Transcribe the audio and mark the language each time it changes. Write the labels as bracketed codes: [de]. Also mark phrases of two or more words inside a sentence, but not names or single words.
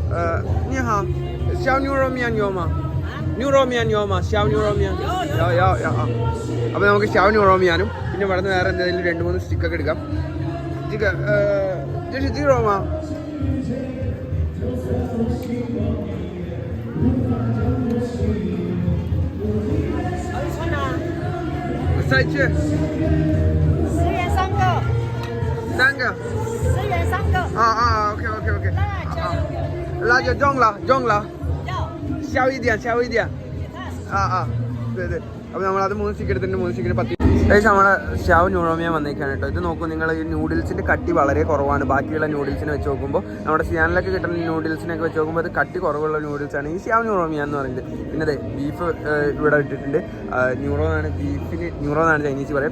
[ml] അപ്പോൾ നമുക്ക് ഷാവ് ന്യൂറോമിയാനും പിന്നെ ഇവിടെ നിന്ന് വേറെ എന്തെങ്കിലും 2-3 സ്റ്റിക്കൊക്കെ എടുക്കാം. [zh] റോമാ3 元3个，10元3个。OK。辣椒中了，小一点。 [ml] 对。അപ്പോൾ നമ്മളത് 3 സ്റ്റിക്ക് എടുത്തിട്ടുണ്ട്. 3 സ്റ്റിക്കിന് 10. ഏകദേശം നമ്മുടെ ഷാവ് ന്യൂറോമിയാൻ വന്നേക്കാണ് കേട്ടോ. ഇത് നോക്കൂ നിങ്ങൾ, ഈ നൂഡിൽസിൻ്റെ കട്ടി വളരെ കുറവാണ് ബാക്കിയുള്ള നൂഡിൽസിനെ വെച്ച് നോക്കുമ്പോൾ. നമ്മുടെ സിയാനിലൊക്കെ കിട്ടുന്ന നൂഡിൽസിനൊക്കെ വെച്ച് നോക്കുമ്പോൾ അത് കട്ടി കുറവുള്ള നൂഡിൽസാണ് ഈ ഷാവ് ന്യൂറോമിയാൻ എന്ന് പറയുന്നത്. പിന്നെ അതെ ബീഫ് ഇവിടെ ഇട്ടിട്ടുണ്ട്. ന്യൂറോ എന്നാണ് ചൈനീസ് പറയുക.